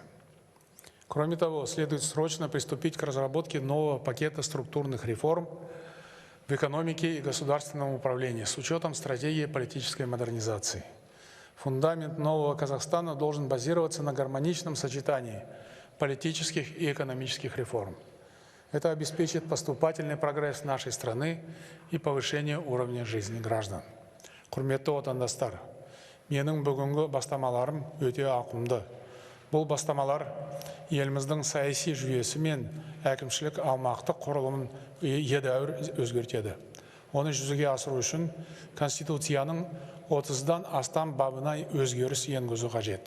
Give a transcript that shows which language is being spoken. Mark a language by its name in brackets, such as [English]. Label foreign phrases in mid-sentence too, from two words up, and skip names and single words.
[Russian] Кроме того, следует срочно приступить к разработке нового пакета структурных реформ в экономике и государственном управлении с учетом стратегии политической модернизации. Фундамент нового Казахстана должен базироваться на гармоничном сочетании политических и экономических реформ. Это обеспечит поступательный прогресс нашей страны и повышение уровня жизни граждан. [Kazakh] Құрметті отандастар, менің бүгінгі бастамаларым өте ауқымды. Бұл бастамалар еліміздің саяси жүйесі мен әкімшілік аумақтық құрылымын едәуір өзгертеді. Оны жүзеге асыру үшін Конституцияның 30-дан астам бабына өзгеріс енгізу қажет.